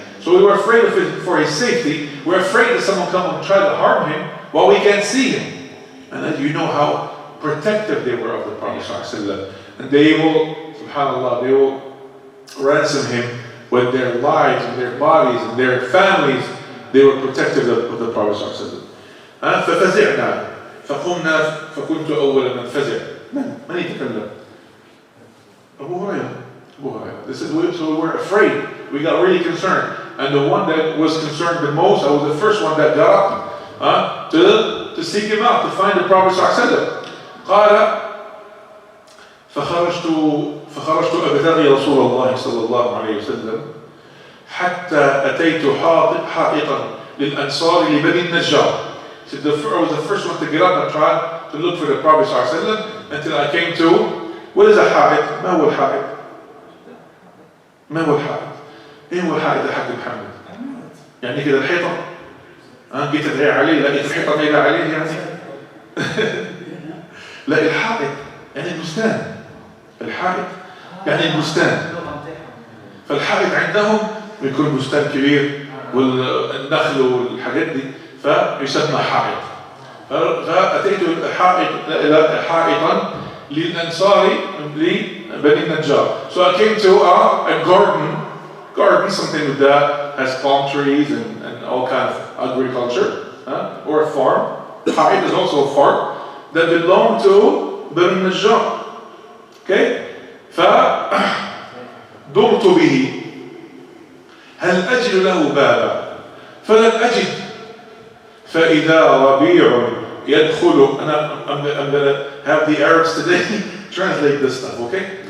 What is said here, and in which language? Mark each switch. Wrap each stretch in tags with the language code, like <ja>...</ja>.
<en>So we were afraid of it for his safety. We're afraid that someone will come and try to harm him while we can't see him. And then you know how protective they were of the Prophet ﷺ. And they will, subhanAllah, they will ransom him with their lives and their bodies and their families. They were protective of the Prophet ﷺ.</en> <ar>ففزعنا فقمنا فكنت أول من فزع. من يتكلم؟ Abu Hurairah.</ar> <en>This is so we were afraid. We got really concerned. And the one that was concerned the most, I was the first one that got up to seek him out, to find the Prophet ﷺ.</en> <ar>قال فخرجت أبتغي رسول الله صلى الله عليه وسلم حتى أتيت حائطا للأنصار لبني النجار.</ar> <en>So I was the first one to get up and try to look for the Prophet ﷺ until I came to, what is a حائط?</en> <ar>ما هو الحائط؟ ما هو الحائط؟ ايه هو الحائط يا حاج محمد؟ يعني كده الحيطة؟ جيت ادعي عليه لقيت الحيطة مايلة عليه يعني؟ لا الحائط يعني البستان. الحائط يعني البستان. فالحائط عندهم بيكون بستان كبير والنخل والحاجات دي فيسمى حائط. فأتيت حائطا للأنصار لبني النجار.</ar> <en>So I came to a garden, something that has palm trees and all kind of agriculture, or a farm. Ha'id is also a farm that belonged to Bani Najjar. Okay?</en> <ar>فدرت به هل أجد له بابا فلم أجد فإذا ربيع يدخل.</ar> <en>I'm gonna have the Arabs today translate this stuff, okay?</en>